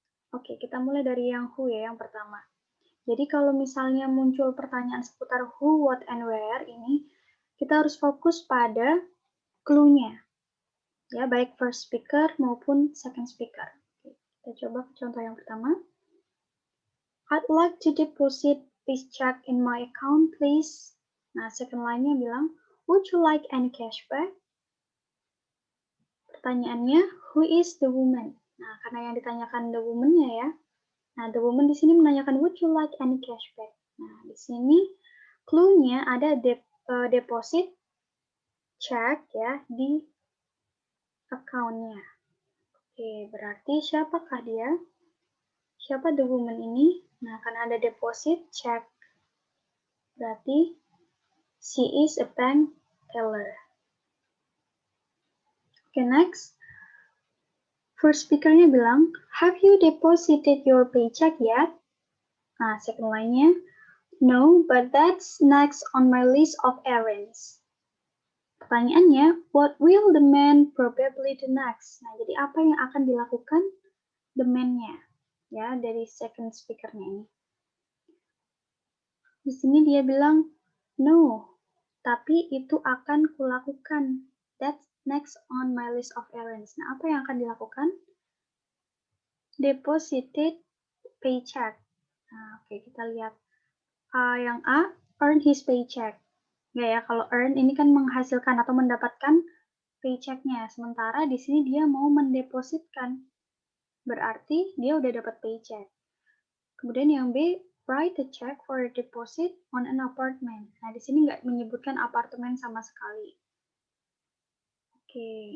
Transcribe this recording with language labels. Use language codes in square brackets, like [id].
[id] Oke, kita mulai dari yang who ya, yang pertama. Jadi kalau misalnya muncul pertanyaan seputar who, what, and where ini, kita harus fokus pada clue-nya. Ya, baik first speaker maupun second speaker. Oke, kita coba ke contoh yang pertama. [en] I'd like to deposit this check in my account, please. Nah, second line-nya bilang, would you like any cashback? [id] Pertanyaannya, [en] who is the woman? [id] Nah, karena yang ditanyakan the woman-nya ya. [en] Nah, the woman [id] di sini menanyakan, [en] would you like any cashback? [id] Nah, di sini clue-nya ada deposit check ya di account-nya. Oke, berarti siapakah dia? Siapa the woman ini? Nah, karena ada deposit check, berarti [en] she is a bank teller. [id] Oke, next. [en] First speaker-nya bilang, have you deposited your paycheck yet? Nah, second line-nya, no, but that's next on my list of errands. [id] Pertanyaannya, [en] what will the man probably do next? [id] Nah, jadi apa yang akan dilakukan the man-nya? Ya, dari second speaker-nya ini. Di sini dia bilang, no, tapi itu akan kulakukan. [en] That's next on my list of errands. [id] Nah, apa yang akan dilakukan? [en] Deposited paycheck. [id] Nah, oke, kita lihat. Yang A, [en] earn his paycheck. [id] Ya, kalau earn ini kan menghasilkan atau mendapatkan paycheck-nya. Sementara di sini dia mau mendepositkan. Berarti dia udah dapat paycheck. Kemudian yang B, [en] write a check for a deposit on an apartment. [id] Nah, di sini nggak menyebutkan apartemen sama sekali. Oke.